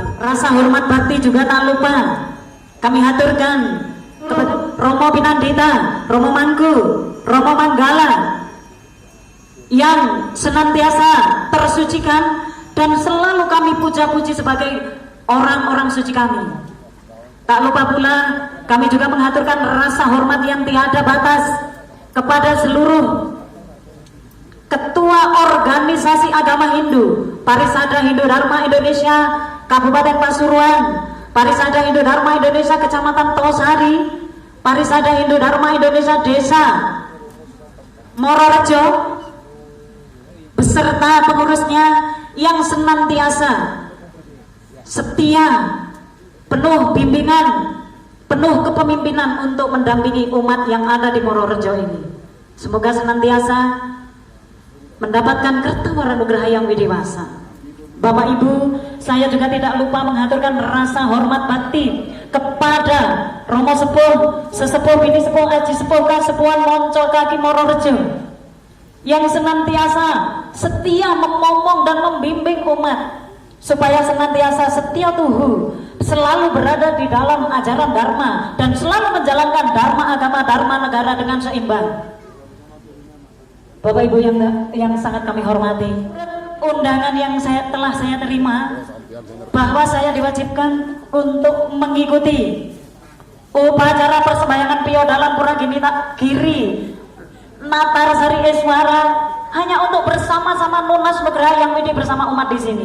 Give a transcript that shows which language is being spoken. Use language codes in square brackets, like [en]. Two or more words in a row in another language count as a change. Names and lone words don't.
[id] Rasa hormat bakti juga tak lupa kami haturkan kepada Romo Pinandita, Romo Mangku, Romo Manggala yang senantiasa tersucikan dan selalu kami puja-puji sebagai orang-orang suci kami. Tak lupa pula kami juga mengaturkan rasa hormat yang tiada batas kepada seluruh Ketua Organisasi Agama Hindu Parisada Hindu Dharma Indonesia Kabupaten Pasuruan, Parisada Hindu Dharma Indonesia Kecamatan Tosari, Parisada Hindu Dharma Indonesia Desa Mororejo beserta pengurusnya yang senantiasa setia, penuh bimbingan, penuh kepemimpinan untuk mendampingi umat yang ada di Mororejo ini. Semoga senantiasa mendapatkan kertawar anugerah yang widiwasa. Bapak Ibu, saya juga tidak lupa mengaturkan rasa hormat bakti kepada Romo Sepuh, Sesepuh Bini Sepuh Aji Sepuh Kasepuhan Moncol Kaki Mororejo yang senantiasa setia memomong dan membimbing umat supaya senantiasa setia tuhu, selalu berada di dalam ajaran Dharma dan selalu menjalankan Dharma agama, Dharma negara dengan seimbang. Bapak Ibu yang sangat kami hormati, undangan yang telah saya terima bahwa saya diwajibkan untuk mengikuti upacara persembahyangan Pio dalam Pura Girinatarsari Iswara hanya untuk bersama-sama Nunas Nugraha Yang Widi bersama umat di sini.